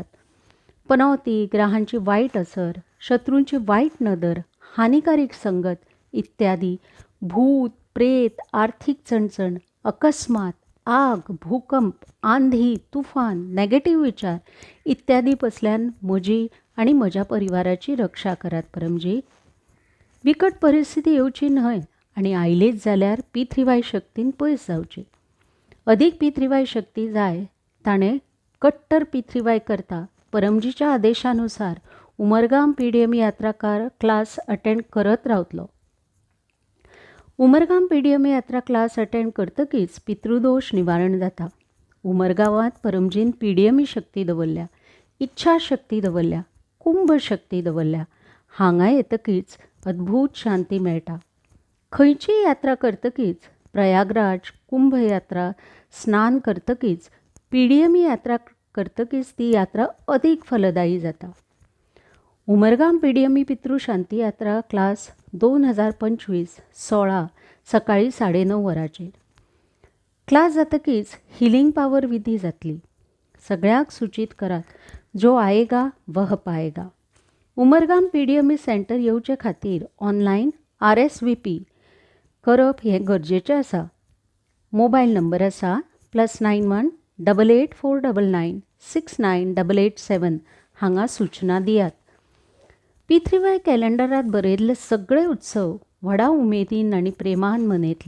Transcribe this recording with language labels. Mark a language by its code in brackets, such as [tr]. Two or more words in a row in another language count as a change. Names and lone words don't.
[kok] पनवती, ग्रहांची वाईट असर, शत्रूंची वाईट नदर, हानिकारक संगत इत्यादी, भूत, प्रेत, आर्थिक चणचण, अकस्मात, आग, भूकंप, आंधी, तुफान, नेगेटिव्ह विचार इत्यादी पसल्यान म्हजी आणि म्हज्या परिवाराची रक्षा करात परमजी. विकट परिस्थिती येवची न्हय आणि आयलीच जाल्यार पितृवाय शक्तीन पयस जावची. अधिक पितृवाय शक्ती जाय ताणें कट्टर पितृवाय करता परमजीच्या आदेशानुसार उमरगाम PDM यात्रा [en] class attend [kok] करत रावतलो. उमरगाम PDM यात्रा [en] class attend [kok] करतकीच पितृदोष निवारण जाता. उमरगांवांत परमजीन PDM शक्ती दवरल्या, इच्छा शक्ती दवरल्या, कुंभ शक्ती दवरल्या. हांगा येतकीच अद्भुत शांती मेळटा. खंयची यात्रा करतकीच, प्रयागराज, कुंभ यात्रा स्नान करतकीच, PDM यात्रा करतकीच ती यात्रा अधिक फलदायी जाता. उमरगाम PDM पितृशांती यात्रा क्लास 2025 16 सकाळी 9:30 वरांचेर. क्लास जातकीच [en] healing power [kok] विधी जातली. सगळ्याक सूचित करात, [hi] जो आएगा वह पाएगा. [kok] उमरगाम PDM सेंटर येवचे खातीर [en] online RSVP [kok] करप हें गरजेचें आसा. [en] mobile number [kok] आसा +91 8849 69887 हांगा सूचना दियात. पितृवाय कॅलेंडरांत बरयल्ले सगळे उत्सव व्हडा उमेदीन आनी प्रेमान मनयतलो.